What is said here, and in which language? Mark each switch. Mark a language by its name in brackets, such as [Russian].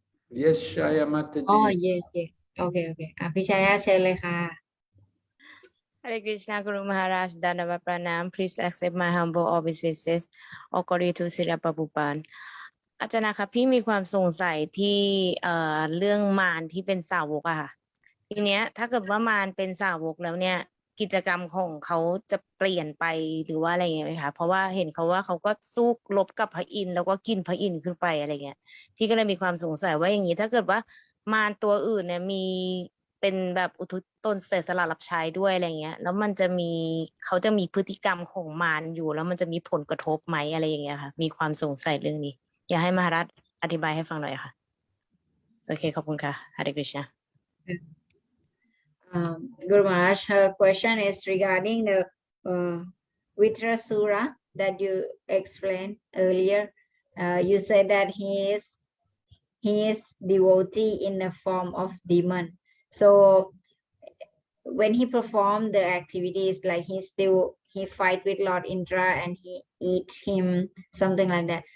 [English] Yes, Shaya Mataji. Oh, yes. Okay. [Thai] พี่ชายาเชิญเลยค่ะ [English] Hare Krishna Guru Maharaj Dandava Pranam. Please accept my humble obeisances according to Srila Prabhupada. [Thai] อาจารย์นะคะพี่มีความสงสัยที่เรื่องมารที่เป็นสาวกอะค่ะทีเนี้ยถ้าเกิดว่ามารเป็นสาวกแล้วเนี่ยกิจกรรมของเขาจะเปลี่ยนไปหรือว่าอะไรเงี้ยไหมคะเพราะว่าเห็นเขาว่าเขาก็สู้รบกับพระอินทร์แล้วก็กินพระอินทร์ขึ้นไปอะไรเงี้ยพี่ก็เลยมีความสงสัยว่าอย่างนี้ถ้าเกิดว่ามารตัวอื่นเนี่ยมี เป็นแบบอุทิศตนเสียสละรับใช้ด้วยอะไรเงี้ยแล้วมันจะมีเขาจะมีพฤติกรรมของมารอยู่แล้วมันจะมีผลกระทบไหมอะไรอย่างเงี้ยค่ะมีความสงสัยเรื่องนี้อยากให้มหาราชอธิบายให้ฟังหน่อยค่ะโอเคขอบคุณค่ะ Hare Krishna [English] Guru Maharaj, her question is regarding the Vitrasura that you explained earlier. You said that he his devotee in the form of demon. So when he performed the activities, like he fight with Lord Indra and he eat him, something like that.